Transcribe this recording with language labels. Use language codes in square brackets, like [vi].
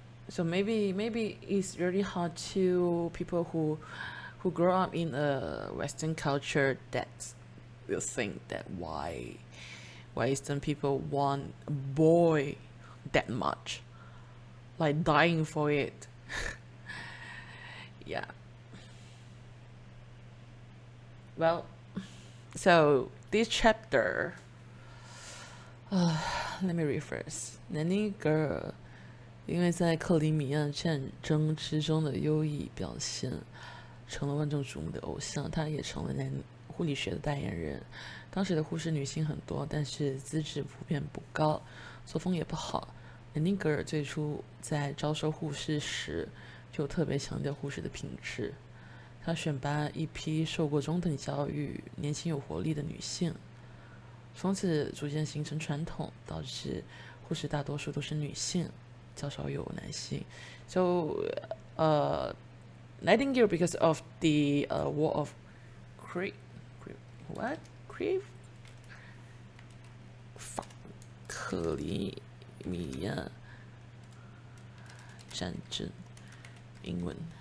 [en] So maybe it's really hard to people who grow up in a Western culture that will think that why Eastern people want a boy that much, like dying for it. Yeah. Well, so this chapter, let me read first. [zh] Nanny girl 因为在克里米亚战争之中的优异表现，成了万众瞩目的偶像。她也成了护理学的代言人。当时的护士女性很多，但是资质普遍不高，作风也不好。南丁格尔最初在招收护士时，就特别强调护士的品质。他选拔一批受过中等教育、年轻有活力的女性，从此逐渐形成传统，导致护士大多数都是女性。较少有男性。 [en] So, Nightingale, because of the war of Crete, [zh] 克里米亚战争，英文。